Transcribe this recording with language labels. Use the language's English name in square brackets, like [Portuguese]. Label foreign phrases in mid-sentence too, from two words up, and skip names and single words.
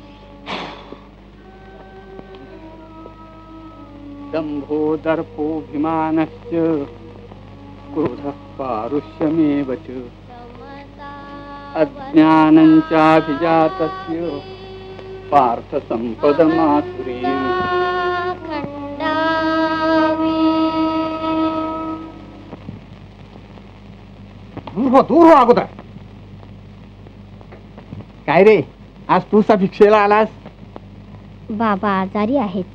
[Sanskrit] दंभो दर्पोभिमानस्य क्रोधः पारुष्यमेव च अज्ञानं चाभिजातस्य पार्थ संपदमासुरीम्. [Marathi] दूर हो अगोदर. काय रे, आज तू भिक्षेला आलास? बाबा आजारी आहेत.